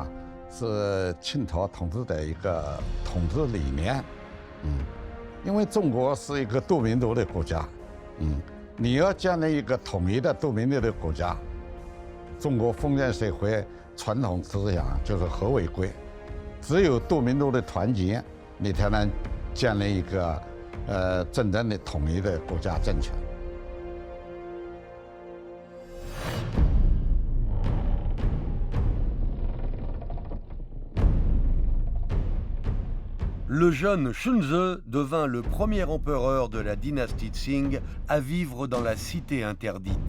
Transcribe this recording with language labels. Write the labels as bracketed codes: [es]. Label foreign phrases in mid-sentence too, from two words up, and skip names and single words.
[zh] 是清朝统治的一个统治理念，因为中国是一个多民族的国家，你要建立一个统一的多民族的国家，中国封建社会传统思想就是和为贵，只有多民族的团结，你才能建立一个真正的统一的国家政权。 [fr] Le jeune Shunze devint le premier empereur de la dynastie Qing à vivre dans la cité interdite.